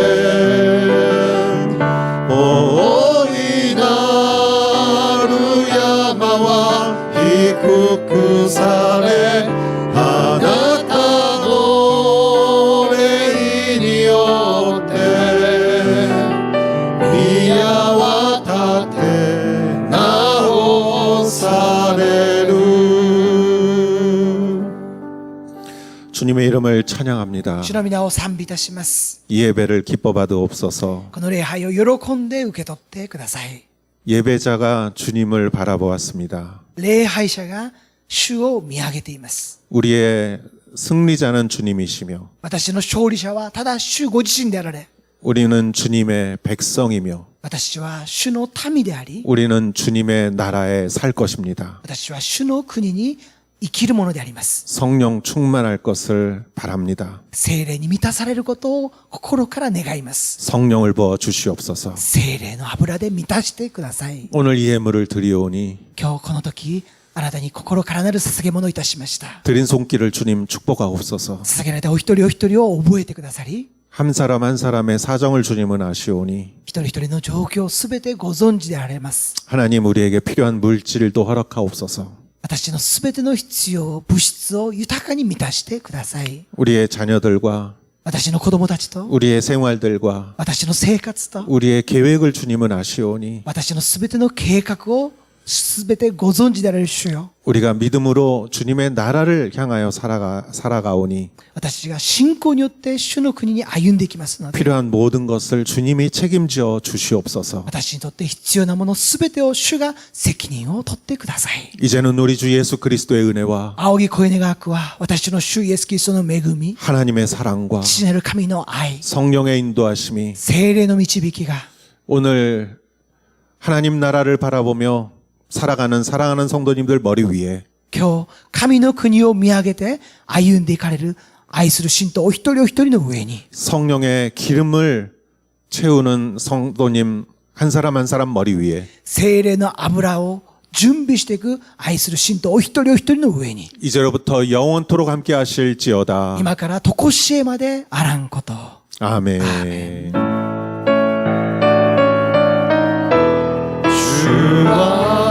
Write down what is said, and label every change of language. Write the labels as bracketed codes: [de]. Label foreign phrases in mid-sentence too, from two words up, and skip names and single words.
[ja] 大いなる山は低くされあなたの霊によって宮は立て直される [ko] 주님의 이름을 찬양합니다. [ja] 主の皆を賛美いたします。 [ko] 이 예배를 기뻐 받으옵소서. [ja] この礼拝を喜んで受け取ってください。 [ko] 예배자가 주님을 바라보았습니다. [ja] 礼拝者が主を見上げています。 [ko] 우리의 승리자는 주님이시며 [ja] 私の勝利者はただ主ご自身であられ、 [ko] 우리는 주님의 백성이며 [ja] 私は主の民であり、 [ko] 우리는 주님의 나라에 살 것입니다. [ja] 私は主の国に生きるものであります。 [ko] 성령 충만할 것을 바랍니다. [ja] 聖霊に満たされることを心から願います。 [ko] 성령을 부어 주시옵소서. [ja] 聖霊の油で満たしてください。 [ko] 오늘 이 예물을 드리오니 [ja] 今日この時、あなたに心からなる捧げ物をいたしました。 [ko] 드린 손길을 주님 축복하옵소서. [ja] 捧げられたお一人お一人を覚えてくださり、 [ko] 한 사람 한 사람의 사정을 주님은 아시오니 [ja] 一人一人の状況をすべてご存知であられます。 [ko] 하나님 우리에게 필요한 물질도 허락하옵소서. [ja] 私のすべての必要、物質を豊かに満たしてください。 [ko] 우리의 자녀들과 [ja] 私の子供たちと、 [ko] 우리의 생활들과 [ja] 私の生活と、 [ko] 우리의 계획을 주님은 아시오니 [ja] 私のすべての計画をすべてご存知であられる主よ。 [ko] 우리가 믿음으로 주님의 나라를 향하여 살아가오니 [ja] 私が信仰によって主の国に歩んでいきますので、 [ko] 필요한 모든 것을 주님이 책임져 주시옵소서. [ja] 私にとって必要なものすべてを主が責任を取ってください。 [ko] 이제는 우리 주 예수 그리스도의 은혜와 [ja] 仰ぎ声願わくは、私の主イエスキリストの恵み、 [ko] 하나님의 사랑과 [ja] 父なる神の愛、 [ko] 성령의 인도하심이 [ja] 聖霊の導きが、 [ko] 오늘 하나님 나라를 바라보며 살아가는 사랑하는 성도님들 머리 위에 [ja] 今日、神の国を見上げて歩んでいかれる愛する信徒お一人お一人の上に、 [ko] 성령의 기름을 채우는 성도님 한 사람 한 사람 머리 위에 [ja] 聖霊の油を準備していく愛する信徒お一人お一人の上に、 [ko] 이제로부터 영원토록 함께 하실지어다. [ja] 今から常しえまであらんこと。 [ko] 아멘. 주와